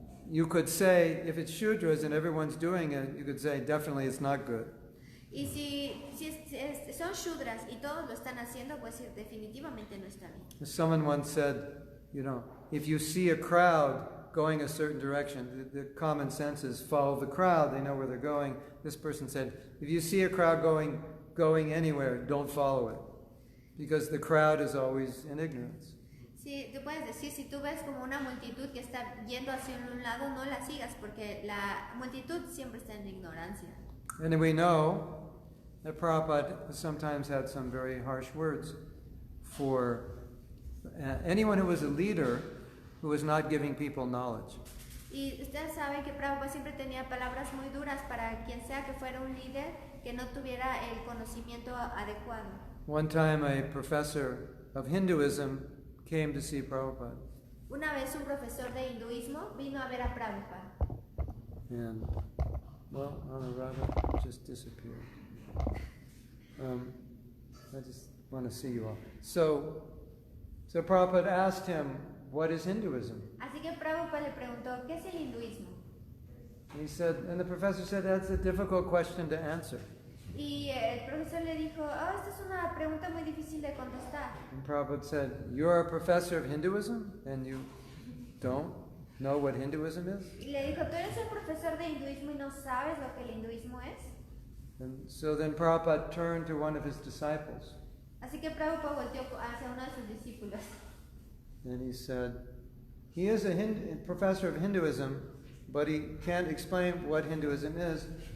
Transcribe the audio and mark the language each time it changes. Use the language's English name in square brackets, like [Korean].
[English] You could say, if it's Shudras and everyone's doing it, you could say, definitely it's not good. [Spanish] y si son shudras y todos lo están haciendo, pues definitivamente no está bien. [English] Someone once said, you know, if you see a crowd going a certain direction, the common sense is follow the crowd, they know where they're going. This person said, if you see a crowd going anywhere, don't follow it, because the crowd is always in ignorance. [Spanish] Sí, tú puedes decir, si tú ves como una multitud que está yendo hacia un lado, no la sigas, porque la multitud siempre está en ignorancia. [English] And then we know that Prabhupada sometimes had some very harsh words for anyone who was a leader who was not giving people knowledge. [Spanish] Y ustedes saben que Prabhupada siempre tenía palabras muy duras para quien sea que fuera un líder que no tuviera el conocimiento adecuado. [English] One time a professor of Hinduism came to see Prabhupada. [Spanish] Una vez un profesor de hinduismo vino a ver a Prabhupada. [English] And, well, Anuradha just disappeared. I just want to see you all. So Prabhupada asked him, what is Hinduism? [Spanish] Así que Prabhupada le preguntó, ¿qué es el hinduismo? [English] And the professor said, that's a difficult question to answer. [Spanish] Y el profesor le dijo, esta es una pregunta muy difícil de contestar. [English] And Prabhupada said, you're a professor of Hinduism and you don't know what Hinduism is? [Spanish] Y le dijo, ¿tú eres el profesor de hinduismo y no sabes lo que el hinduismo es? [English] And so then Prabhupada turned to one of his disciples [Spanish] Así que Prabhupada volteó hacia uno de sus discípulos. [English] and he said, he is a professor of Hinduism, but he can't explain what Hinduism is.